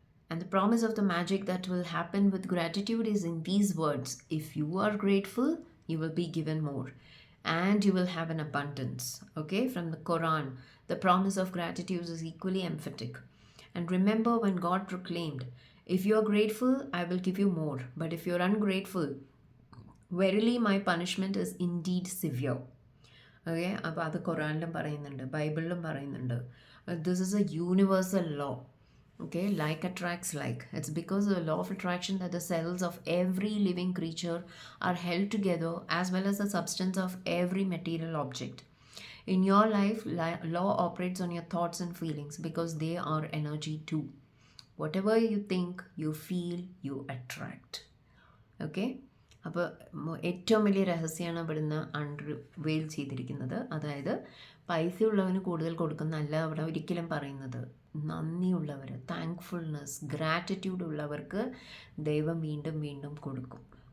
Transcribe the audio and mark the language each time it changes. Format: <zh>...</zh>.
<en>And the promise of the magic that will happen with gratitude is in these words: if you are grateful, you will be given more, and you will have an abundance. Okay, from the Quran, the promise of gratitude is equally emphatic. And remember when God proclaimed, if you are grateful, I will give you more, but if you are ungrateful, verily my punishment is indeed severe.</en> <ml>Okay, അപ്പോൾ അത് ഖുറാനിലും പറയുന്നുണ്ട്, ബൈബിളിലും പറയുന്നുണ്ട്.</ml> <en>This is a universal law. Okay, like attracts like. It's because of the law of attraction that the cells of every living creature are held together, as well as the substance of every material object. In your life, law operates on your thoughts and feelings because they are energy too. Whatever you think, you feel, you attract.</en> <ml>Okay, അപ്പോൾ ഏറ്റവും വലിയ രഹസ്യമാണ് ഇവിടുന്ന് unveil ചെയ്തിരിക്കുന്നത്. അതായത് പൈസയുള്ളവന് കൂടുതൽ കൊടുക്കുന്നല്ല അവിടെ ഒരിക്കലും പറയുന്നത്. നന്ദിയുള്ളവർ, താങ്ക്ഫുൾനെസ്, ഗ്രാറ്റിറ്റ്യൂഡ് ഉള്ളവർക്ക് ദൈവം വീണ്ടും വീണ്ടും കൊടുക്കും.</ml>